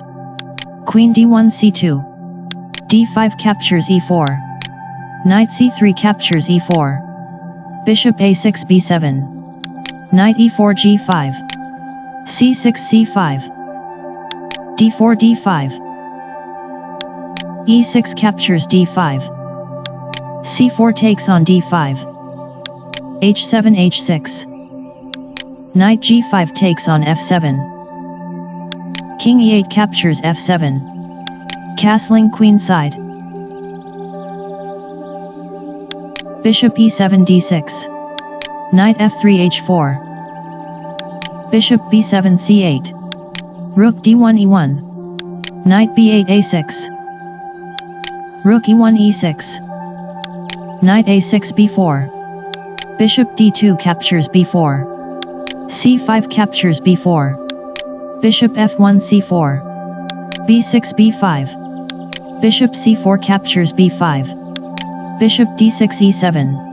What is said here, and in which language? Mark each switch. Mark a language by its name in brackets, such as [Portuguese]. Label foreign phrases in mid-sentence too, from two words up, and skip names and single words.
[English] Queen d1 c2. d5 captures e4. Knight c3 captures e4. Bishop a6 b7. Knight e4 g5. c6 c5. d4 d5. e6 captures d5. c4 takes on d5. h7 h6. Knight g5 takes on f7. King e8 captures f7. Castling queenside. Bishop e7 d6. Knight f3 h4. Bishop b7 c8. Rook d1 e1. Knight b8 a6. Rook e1 e6. Knight a6 b4. Bishop d2 captures b4. c5 captures b4. Bishop f1 c4. b6 b5. Bishop c4 captures b5. Bishop d6 e7.